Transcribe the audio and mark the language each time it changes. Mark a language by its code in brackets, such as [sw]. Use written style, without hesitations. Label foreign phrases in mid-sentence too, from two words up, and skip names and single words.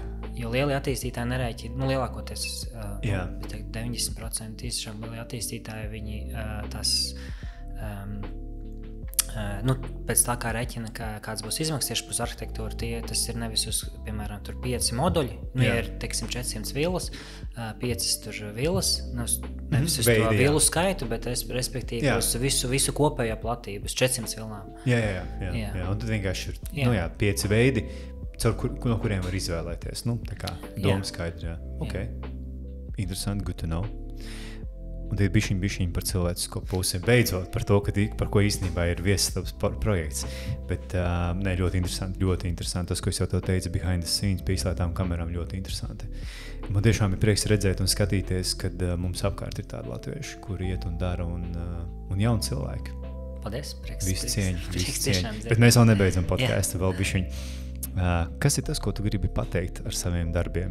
[lv] Jo lieli attīstītāji nerēķina, lielākoties, 90% tiešām lieli attīstītāji, viņi pēc tā kā rēķina, kāds būs izmaksas tieši uz arhitektūru, tas ir nevis uz, piemēram, tur 5 moduļi, ir, teiksim, 400 villas, 5 tur villas, nevis uz to villu skaitu, bet respektīvi uz visu kopējo platību, uz 400 villām. Jā. Un tad vienkārši ir, 5 veidi, no kuriem var izvēlēties, tā kā doma skaidri, Okay. Interesanti, [en] good to know. [lv] Un tie bišķiņ par cilvēcisko pusi. Beidzot par to, par ko īstenībā ir viesistabas projekts. Bet ļoti interesanti. Tas, ko es jau tev teicu, [en] behind the scenes, [lv] pie izslēgtām kamerām, ļoti interesanti. Man tiešām ir prieks redzēt un skatīties, kad mums apkārt ir tādi latvieši, kuri iet un dara un jauni cilvēki. Paldies, prieks. Visi cieņi. Bet mēs vēl nebeidzam podcastu, vēl bišķiņ. Kas ir tas, ko tu gribi pateikt ar saviem darbiem?